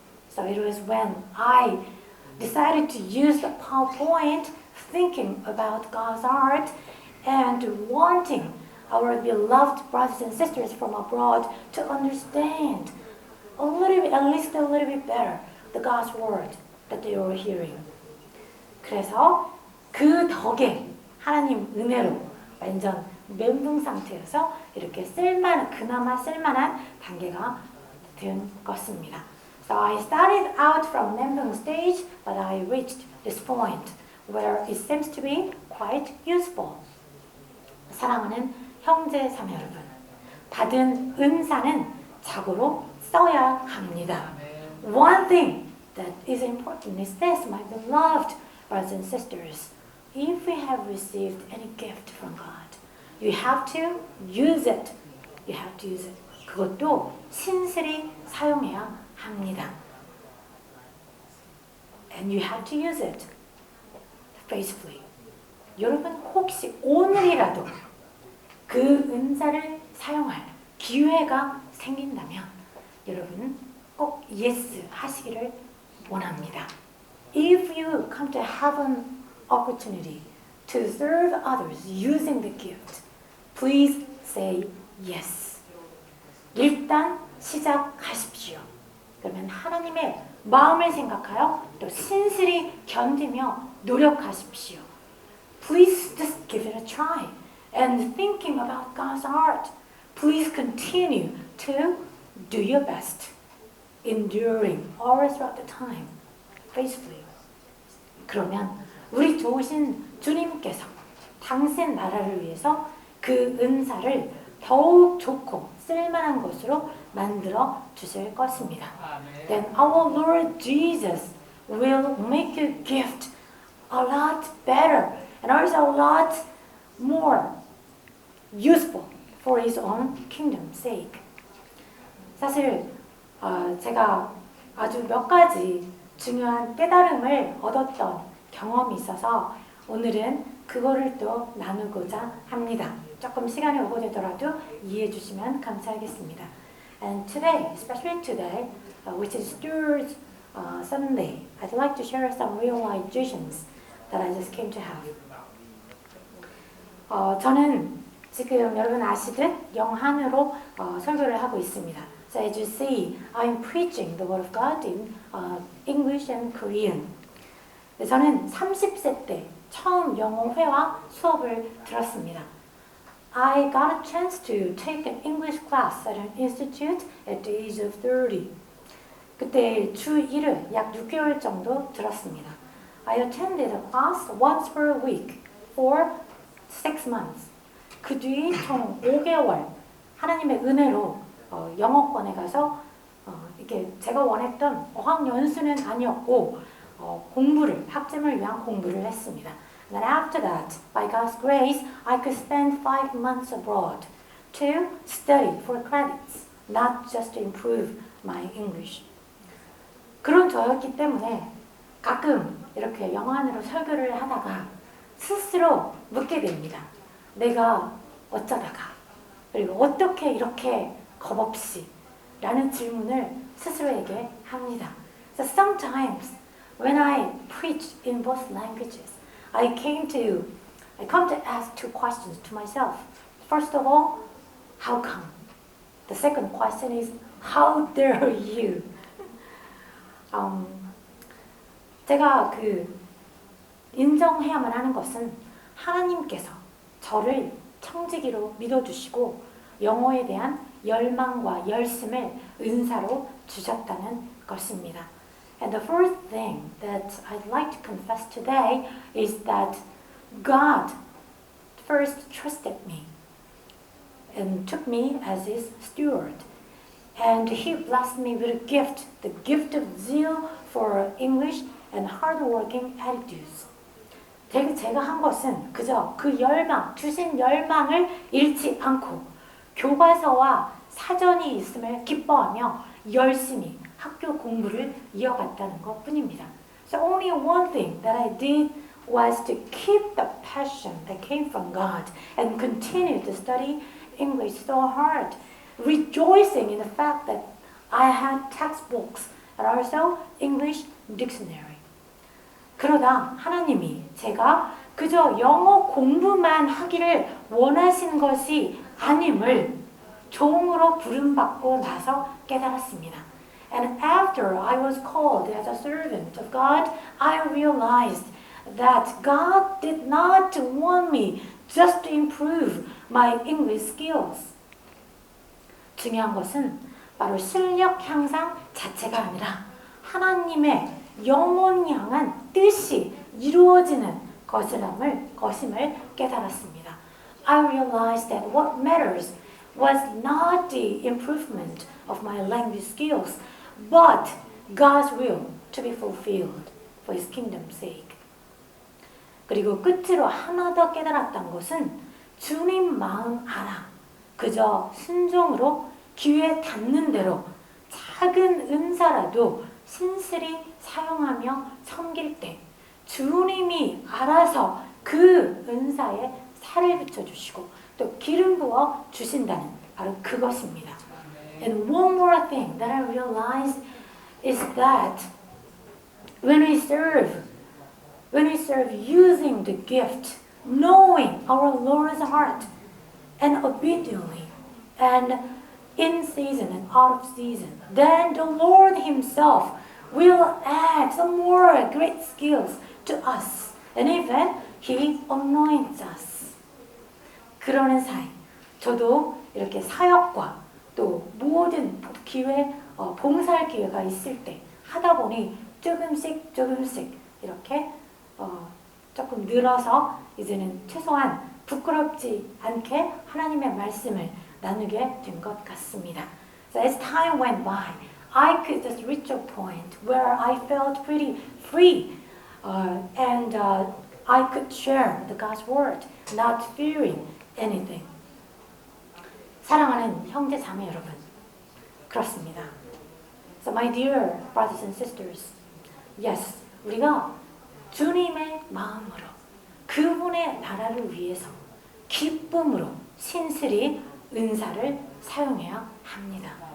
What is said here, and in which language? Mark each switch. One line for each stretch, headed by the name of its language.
English: So it was when I decided to use the PowerPoint thinking about God's art and wanting our beloved brothers and sisters from abroad to understand a little bit, at least a little bit better, the God's word that they were hearing.
Korean: 그래서 그 덕에 하나님 은혜로 완전 멘붕 상태여서 이렇게 그나마 쓸만한 단계가 된 것입니다.
English: So I started out from 멘붕 stage, but I reached this point where it seems to be quite useful.
Korean: 사랑하는 형제 자매 여러분, 받은 은사는 자고로 써야 합니다.
English: One thing that is important is this, my beloved brothers and sisters. If we have received any gift from God, you have to use it. You have to use it.
Korean: 그것도 신실히 사용해야 합니다.
English: And you have to use it faithfully.
Korean: 여러분 혹시 오늘이라도 그 은사를 사용할 기회가 생긴다면 여러분 꼭 yes 하시기를 원합니다.
English: If you come to have an opportunity to serve others using the gift, please say yes.
Korean: 일단 시작하십시오. 그러면 하나님의 마음을 생각하여 또 신실히 견디며 노력하십시오.
English: Please just give it a try. And thinking about God's heart, please continue to do your best, enduring all throughout the time, faithfully.
Korean: 그러면 우리 좋으신 주님께서 당신 나라를 위해서 그 은사를 더욱 좋고 쓸만한 것으로 만들어 주실 것입니다.
English: Then our Lord Jesus will make your gift a lot better and also a lot more useful for His own kingdom's sake.
Korean: 사실 제가 아주 몇 가지 중요한 깨달음을 얻었던 경험이 있어서 오늘은 그거를 또 나누고자 합니다. 조금 시간이 오버되더라도 이해해 주시면 감사하겠습니다.
English: And today, especially today, which is Stewards Sunday, I'd like to share some realizations that I just came to have.
Korean: 저는 지금 여러분 아시듯 영한으로 설교를 하고 있습니다.
English: So as you see, I'm preaching the Word of God in English and Korean.
Korean: 저는 30세 때 처음 영어 회화 수업을 들었습니다.
English: I got a chance to take an English class at an institute at the age of 30.
Korean: 그때 주 1을 약 6개월 정도 들었습니다.
English: I attended a class once per week for 6 months.
Korean: 그 뒤 총 5개월 하나님의 은혜로 영어권에 가서 이렇게 제가 원했던 어학연수는 아니었고 공부를, 학점을 위한 공부를 했습니다.
English: And after that, by God's grace, I could spend 5 months abroad to study for credits, not just to improve my English.
Korean: 그런 저였기 때문에 가끔 이렇게 영어로 설교를 하다가 스스로 묻게 됩니다. 내가 어쩌다가 그리고 어떻게 이렇게 겁없이 라는 질문을 스스로에게 합니다.
English: So sometimes when I preach in both languages, I come to ask 2 questions to myself. First of all, how come? The second question is, how dare you?
Korean: 제가 인정해야만 하는 것은 하나님께서 저를 청지기로 믿어주시고 영어에 대한 열망과 열심을 은사로 주셨다는 것입니다.
English: And the first thing that I'd like to confess today is that God first trusted me and took me as His steward. And He blessed me with a gift, the gift of zeal for English and hardworking attitudes.
Korean: 제가 한 것은 그저 그 열망, 주신 열망을 잃지 않고 교과서와 사전이 있음을 기뻐하며 열심히 학교 공부를 이어갔다는 것 뿐입니다.
English: So only one thing that I did was to keep the passion that came from God and continue to study English so hard, rejoicing in the fact that I had textbooks and also English dictionary.
Korean: 그러다 하나님이 제가 그저 영어 공부만 하기를 원하신 것이 아님을 종으로 부름받고 나서 깨달았습니다.
English: And after I was called as a servant of God, I realized that God did not want me just to improve my English skills.
Korean: 중요한 것은 바로 실력 향상 자체가 아니라 하나님의 영혼 향한 뜻이 이루어지는 것임을 깨달았습니다.
English: I realized that what matters was not the improvement of my language skills, but God's will to be fulfilled for His kingdom's sake.
Korean: 그리고 끝으로 하나 더 깨달았던 것은 주님 마음 알아. 그저 순종으로 기회에 닿는 대로 작은 은사라도 신실히 사용하며 섬길 때 주님이 알아서 그 은사에 살을 붙여주시고 또 기름 부어 주신다는 바로 그것입니다.
English: And one more thing that I realized is that when we serve using the gift, knowing our Lord's heart, and obediently, and in season and out of season, then the Lord Himself will add some more great skills to us, and even He anoints us.
Korean: 그러는 사이, 저도 이렇게 사역과 또 모든 기회, 봉사할 기회가 있을 때 하다 보니 조금씩 이렇게 조금 늘어서 이제는 최소한 부끄럽지 않게 하나님의 말씀을 나누게 된 것 같습니다.
English: So as time went by, I could just reach a point where I felt pretty free and I could share the God's word, not fearing anything.
Korean: 사랑하는 형제 자매 여러분, 그렇습니다.
English: So my dear brothers and sisters, yes,
Korean: 우리가 주님의 마음으로 그분의 나라를 위해서 기쁨으로 신실히 은사를 사용해야 합니다.